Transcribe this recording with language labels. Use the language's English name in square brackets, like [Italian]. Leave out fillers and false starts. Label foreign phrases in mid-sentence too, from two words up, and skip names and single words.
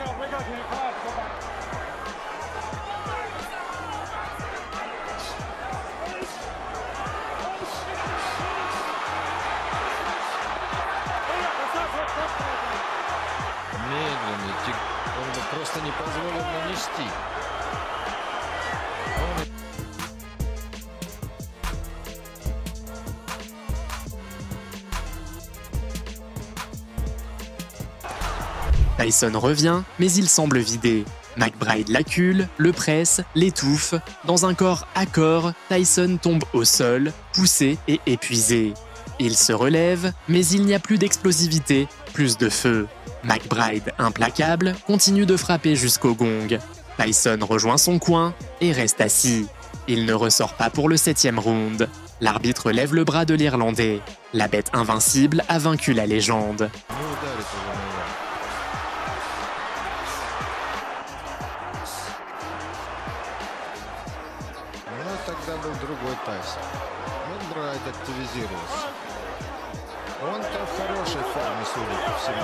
[Russian] Медленный, он бы просто не позволил нанести. [French] Tyson revient, mais il semble vidé. McBride l'accule, le presse, l'étouffe. Dans un corps à corps, Tyson tombe au sol, poussé et épuisé. Il se relève, mais il n'y a plus d'explosivité, plus de feu. McBride, implacable, continue de frapper jusqu'au gong. Tyson rejoint son coin et reste assis. Il ne ressort pas pour le 7e round. L'arbitre lève le bras de l'Irlandais. La bête invincible a vaincu la légende. [Russian] Тогда был другой Тайсон. Макбрайд активизировался. Он-то в хорошей форме, судя по всему.